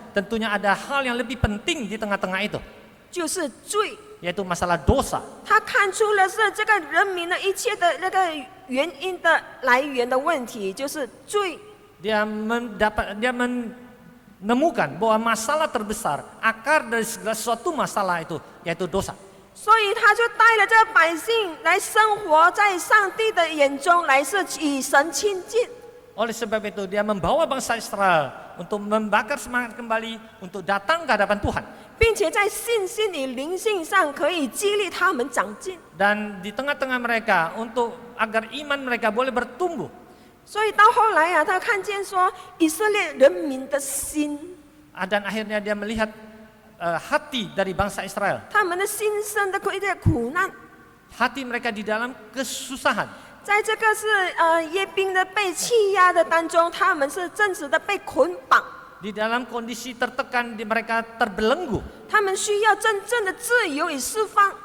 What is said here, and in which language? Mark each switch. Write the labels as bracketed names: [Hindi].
[Indonesian] Tentunya ada hal yang lebih penting di tengah-tengah itu, [Chinese] 就是罪， [Indonesian] yaitu masalah dosa. [Chinese] 他看出了是这个人民的一切的那个原因的来源的问题，就是罪。 [Indonesian] Dia menemukan bahwa masalah terbesar, akar dari segala sesuatu masalah itu, yaitu dosa. [Chinese] 所以他就带了这百姓来生活在上帝的眼中，来是与神亲近。 [Indonesian] Oleh sebab itu dia membawa bangsa Israel untuk membakar semangat kembali untuk datang ke hadapan Tuhan. [Chinese] 并且在信心与灵性上可以激励他们长进。 [Indonesian] Dan di tengah-tengah mereka untuk agar iman mereka boleh bertumbuh. [Chinese] 所以到后来啊，他看见说以色列人民的心， [Indonesian] Dan akhirnya dia melihat hati dari bangsa Israel. [Chinese] 他们的心生的一些苦难， [Indonesian] Hati mereka di dalam kesusahan. [Chinese] 在这个是耶宾的被欺压的当中，他们是真实的被捆绑， [Indonesian] Di dalam kondisi tertekan, mereka terbelenggu. [Chinese] 他们需要真正的自由与释放。